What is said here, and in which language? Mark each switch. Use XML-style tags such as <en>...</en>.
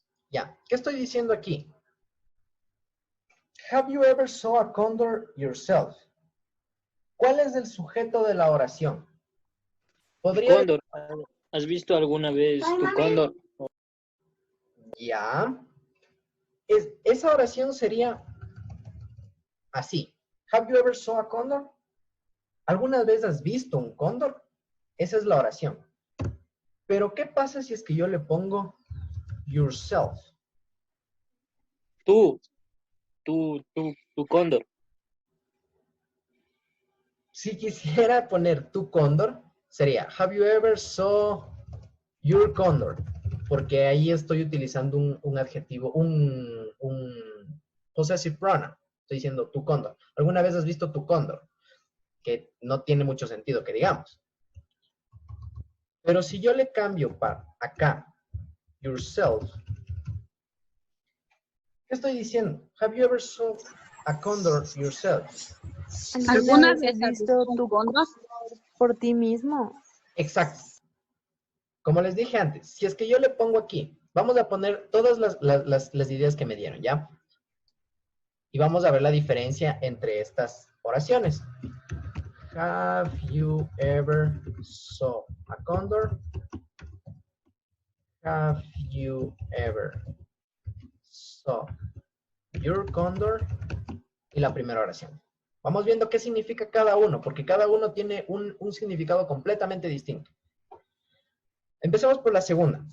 <es>Ya, ¿qué estoy diciendo aquí?</es> <en>Have you ever saw a condor yourself?</en> <es>¿Cuál es el sujeto de la oración? ¿Podría... Cóndor. ¿Has visto alguna vez tu cóndor? Ya. Esa oración sería así.</es> <en>Have you ever saw a condor?</en> <es>¿Alguna vez has visto un cóndor? Esa es la oración. Pero, ¿qué pasa si es que yo le pongo yourself? Tu cóndor. Si quisiera poner tu cóndor, sería</es> <en>have you ever saw your condor?</en> <es>Porque ahí estoy utilizando un adjetivo, un possessive pronoun. Estoy diciendo tu cóndor. ¿Alguna vez has visto tu cóndor? Que no tiene mucho sentido que digamos. Pero si yo le cambio para acá, yourself, ¿qué estoy diciendo?</es> <en>Have you ever saw a condor yourself?</en> <es>¿Alguna vez has visto visto un tu cóndor? por ti mismo? Exacto. Como les dije antes, si es que yo le pongo aquí, vamos a poner todas las ideas que me dieron, ¿ya? Y vamos a ver la diferencia entre estas oraciones.</es> <en>Have you ever saw a condor? Have you ever saw your condor?</en> <es>Y la primera oración. Vamos viendo qué significa cada uno, porque cada uno tiene un significado completamente distinto. Empecemos por la segunda.</es>